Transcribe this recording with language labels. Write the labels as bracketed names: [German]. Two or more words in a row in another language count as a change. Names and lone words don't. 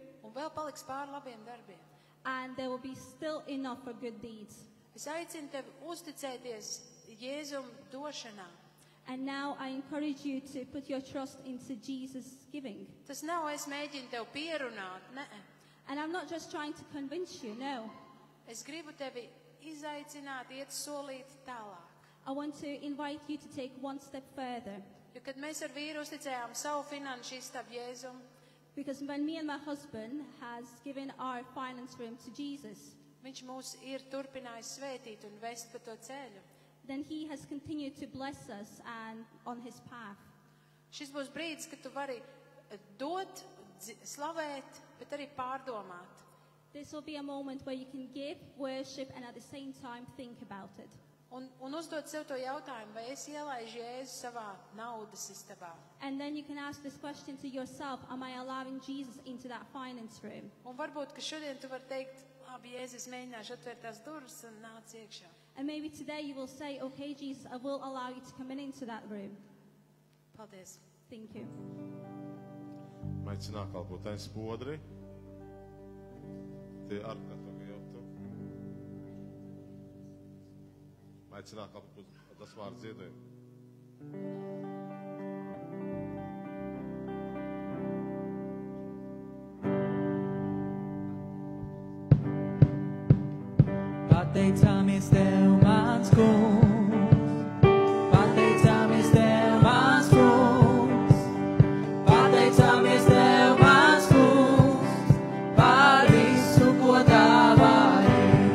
[Latvian] Un vēl paliks pāri labiem darbiem. [English] And there will be still enough for good deeds. [Latvian] Es aicinu tevi uzticēties Jēzum došanā. [English] And now I encourage you to put your trust into Jesus' giving. [Latvian] Tas nav, es mēģinu tev pierunāt, nē. [English] And I'm not just trying to convince you, no. [Latvian] Es gribu tevi izaicināt, iet solīt tālāk. [English] I want to invite you to take one step further. [Latvian] Jo, kad mēs ar vīru uzticējām savu finanšu istabu Jēzum, [English] Because when me and my husband has given our finance room to Jesus, [Latvian] viņš mūs ir turpinājis svētīt un vest pa to ceļu. [English] then He has continued to bless us and on His path. [Latvian] Šis būs brīdis, kad tu vari dot, slavēt, bet arī pārdomāt. [English] This will be a moment where you can give, worship, and at the same time think about it. [Latvian] Un uzdot sev to jautājumu, vai es ielaižu Jēzu savā naudas istabā. [English] And then you can ask this question to yourself, am I allowing Jesus into that finance room? [Latvian] Un varbūt, ka šodien tu vari teikt, labi, Jēzus, mēģināšu atvērt tās durvis un nāc iekšā. [English] And maybe today you will say, okay, Jesus, I will allow you to come into that room. [Latvian] Paldies. [English] Thank you. Aicināt kalpotais podri. Tie ar to jautu. Aicināt kalpotais vārds ziedējumu. [Latvian] Pateicamies Tev, mans kungs, pateicamies Tev, mans kungs, pateicamies Tev, mans kungs, par visu, ko dāvāji.